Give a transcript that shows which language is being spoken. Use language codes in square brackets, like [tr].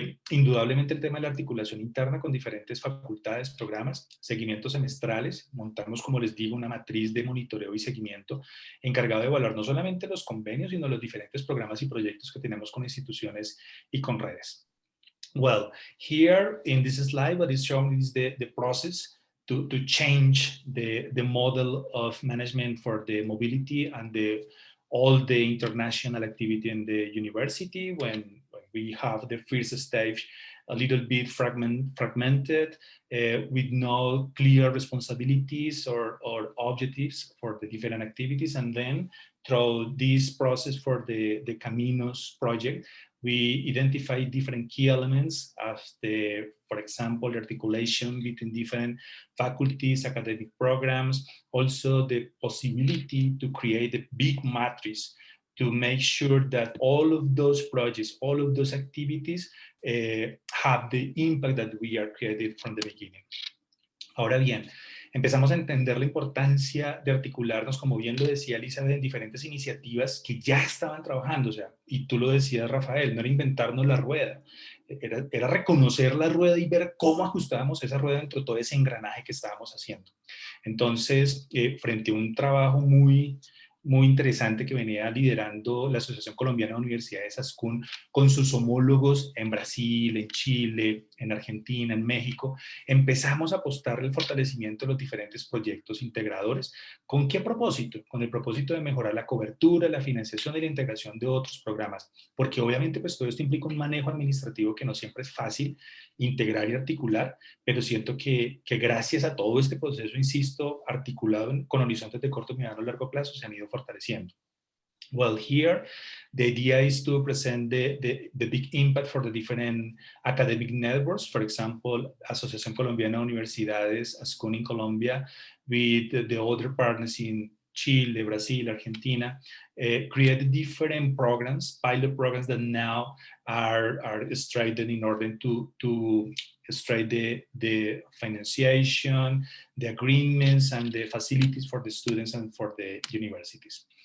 [es] Indudablemente el tema de la articulación interna con diferentes facultades, programas, seguimientos semestrales. Montamos, como les digo, una matriz de monitoreo y seguimiento encargado de evaluar no solamente los convenios, sino los diferentes programas y proyectos que tenemos con instituciones y con redes. [en] Well, here in this slide, what is shown is the process to change the model of management for the mobility and all the international activity in the university when we have the first stage a little bit fragmented with no clear responsibilities or objectives for the different activities. And then through this process for the Caminos project, we identify different key elements as for example, the articulation between different faculties, academic programs, also the possibility to create a big matrix to make sure that all of those projects, all of those activities have the impact that we are created from the beginning. [es] Ahora bien, empezamos a entender la importancia de articularnos, como bien lo decía Elizabeth, en diferentes iniciativas que ya estaban trabajando, o sea, y tú lo decías, Rafael, no era inventarnos la rueda, era reconocer la rueda y ver cómo ajustábamos esa rueda dentro de todo ese engranaje que estábamos haciendo. Entonces, frente a un trabajo muy muy interesante que venía liderando la Asociación Colombiana de Universidades ASCUN con sus homólogos en Brasil, en Chile, en Argentina, en México. Empezamos a apostar el fortalecimiento de los diferentes proyectos integradores. ¿Con qué propósito? Con el propósito de mejorar la cobertura, la financiación y la integración de otros programas, porque obviamente pues todo esto implica un manejo administrativo que no siempre es fácil integrar y articular, pero siento que gracias a todo este proceso, insisto, articulado con horizontes de corto, mediano y largo plazo, se han ido fortaleciendo. [en] Well, here, the idea is to present the big impact for the different academic networks. For example, Asociación Colombiana de Universidades, ASCUN in Colombia, with the other partners in Chile, Brazil, Argentina, create different programs, pilot programs that now are strengthened in order to straighten the financiation, the agreements, and the facilities for the students and for the universities.